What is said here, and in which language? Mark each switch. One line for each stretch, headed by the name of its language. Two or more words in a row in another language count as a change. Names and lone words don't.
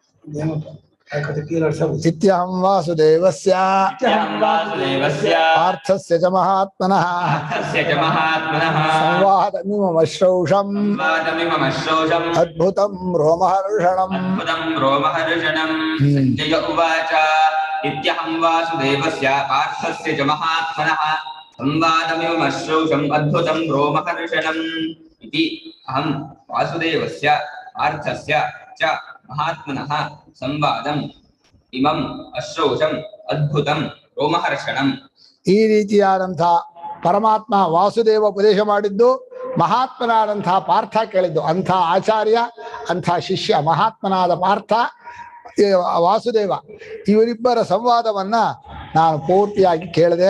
Sanskrit: ಇತ್ಯಹಂ ವಾಸುದೇವಸ್ಯ ಪಾರ್ಥಸ್ಯ ಚ ಮಹಾತ್ಮನಃ ಸಂವಾದಮಿಮಶ್ರೌಷಂ ಅದ್ಭುತಂ ರೋಮಹರ್ಷಣಂ. ಸಂಜಯ ಉವಾಚ. ಇತ್ಯಹಂ ವಾಸುದೇವಸ್ಯ ಪಾರ್ಥಸ್ಯ ಚ ಮಹಾತ್ಮನಃ ಸಂವಾದಮಿಮಶ್ರೌಷಂ ಅದ್ಭುತಂ ರೋಮಹರ್ಷಣಂ. ಇತಿ ಅಹಂ ವಾಸುದೇವಸ್ಯ ಪಾರ್ಥಸ್ಯ ಚ ಮಹಾತ್ಮನಃ ಸಂವಾದಂ ಇಮಂ ಅಶ್ರೌಷಂ ಅದ್ಭುತಂ ರೋಮಹರ್ಷಣಂ.
Kannada: ಈ ರೀತಿಯಾದಂಥ ಪರಮಾತ್ಮ ವಾಸುದೇವ ಉಪದೇಶ ಮಾಡಿದ್ದು, ಮಹಾತ್ಮನಾದಂತಹ ಪಾರ್ಥ ಕೇಳಿದ್ದು. ಅಂಥ ಆಚಾರ್ಯ, ಅಂಥ ಶಿಷ್ಯ ಮಹಾತ್ಮನಾದ ಪಾರ್ಥ, ವಾಸುದೇವ, ಇವರಿಬ್ಬರ ಸಂವಾದವನ್ನ ನಾನು ಪೂರ್ತಿಯಾಗಿ ಕೇಳಿದೆ.